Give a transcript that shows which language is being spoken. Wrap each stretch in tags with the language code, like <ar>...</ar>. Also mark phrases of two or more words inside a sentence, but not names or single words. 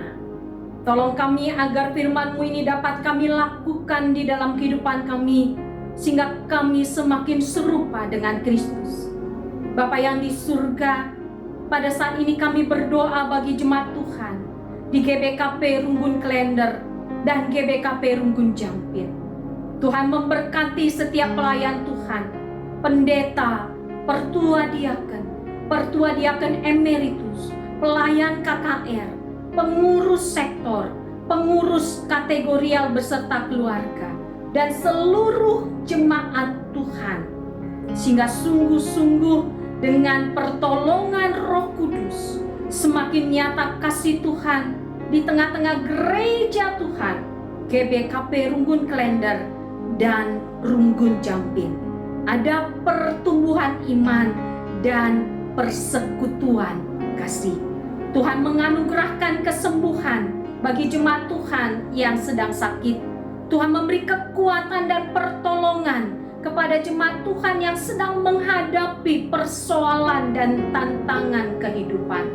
<id>Tolong kami agar firman-Mu ini dapat kami lakukan di dalam kehidupan kami, sehingga kami semakin serupa dengan Kristus. Bapa yang di surga, pada saat ini kami berdoa bagi jemaat Tuhan di GBKP Runggun Klender dan GBKP Runggun Jampit. Tuhan memberkati setiap pelayan Tuhan, pendeta, pertua diaken emeritus, pelayan KKR, pengurus sektor, pengurus kategorial beserta keluarga, dan seluruh jemaat Tuhan, sehingga sungguh-sungguh dengan pertolongan Roh Kudus semakin nyata kasih Tuhan di tengah-tengah gereja Tuhan GBKP Runggun Klender dan Runggun Jampit. Ada pertumbuhan iman dan persekutuan kasih. Tuhan menganugerahkan kesembuhan bagi jemaat Tuhan yang sedang sakit. Tuhan memberi kekuatan dan pertolongan kepada jemaat Tuhan yang sedang menghadapi persoalan dan tantangan kehidupan.</id>